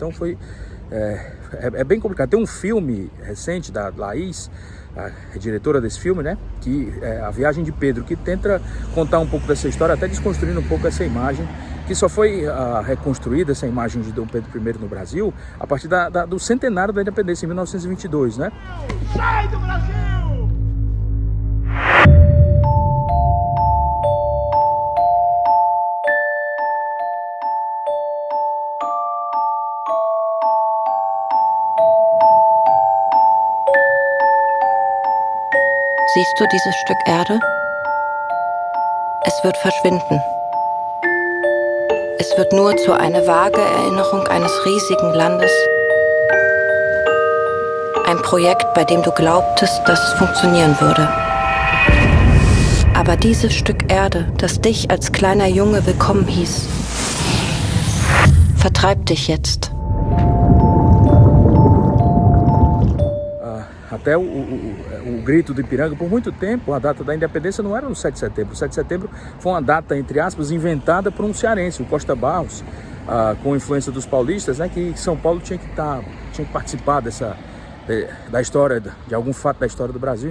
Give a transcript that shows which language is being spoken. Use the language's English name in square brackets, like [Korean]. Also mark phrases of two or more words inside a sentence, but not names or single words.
[Portuguese] Então foi bem complicado. Tem um filme recente da Laís, a diretora desse filme, né, que é A Viagem de Pedro, que tenta contar um pouco dessa história, até desconstruindo um pouco essa imagem, que só foi reconstruída, essa imagem de Dom Pedro I no Brasil, a partir do centenário da independência, em 1922, né? Sai do Brasil! [German] Siehst du dieses Stück Erde? Es wird verschwinden. Es wird nur zu einer vage Erinnerung eines riesigen Landes. Ein Projekt, bei dem du glaubtest, dass es funktionieren würde. Aber dieses Stück Erde, das dich als kleiner Junge willkommen hieß, vertreibt dich jetzt. [Portuguese] Até o Grito do Ipiranga, por muito tempo, a data da independência não era no 7 de setembro. O 7 de setembro foi uma data, entre aspas, inventada por um cearense, o Costa Barros, com influência dos paulistas, né, que São Paulo tinha que participar da história, de algum fato da história do Brasil.